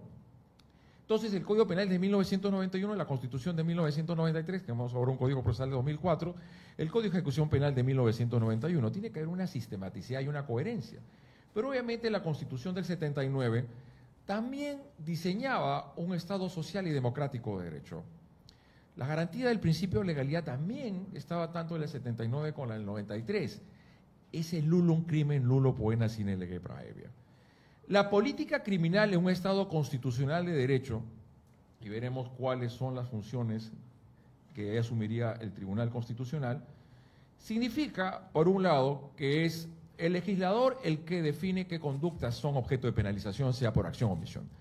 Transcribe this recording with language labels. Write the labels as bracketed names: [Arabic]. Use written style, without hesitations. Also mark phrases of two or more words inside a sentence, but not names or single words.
[Spanish] Entonces, el Código Penal de 1991, la Constitución de 1993, tenemos ahora un Código Procesal de 2004, el Código de Ejecución Penal de 1991, tiene que haber una sistematicidad y una coherencia. Pero obviamente la Constitución del 79 también diseñaba un Estado social y democrático de derecho. La garantía del principio de legalidad también estaba tanto en el 79 como en el 93. [Latin] Ese nullum crimen nullo poena sine lege praevia. [Spanish] La política criminal en un Estado constitucional de derecho, y veremos cuáles son las funciones que asumiría el Tribunal Constitucional, significa, por un lado, que es el legislador el que define qué conductas son objeto de penalización, sea por acción o omisión.